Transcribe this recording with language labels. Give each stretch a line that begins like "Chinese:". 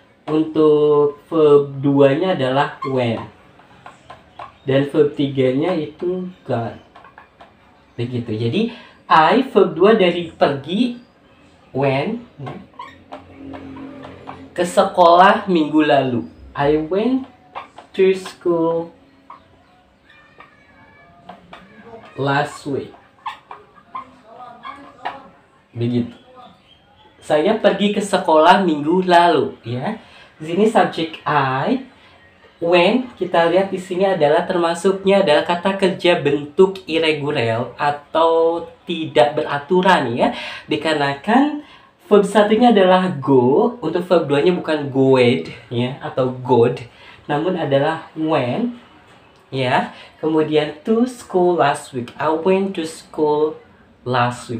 Indonesian: Untuk verb 2-nya adalah went. Dan verb 3-nya itu gone. Begitu. Jadi I, verb 2 dari pergi, went, ke sekolah minggu lalu.
English: I went to school last week.
Indonesian: Begitu. Saya pergi ke sekolah minggu lalu ya. Di sini subjek I. When kita lihat di sini adalah termasuknya adalah kata kerja bentuk irregular atau tidak beraturan ya. Dikarenakan verb satunya adalah go, untuk verb 2-nya bukan goed ya atau god, namun adalah went ya. Kemudian
English: to school last week. I went to school last week.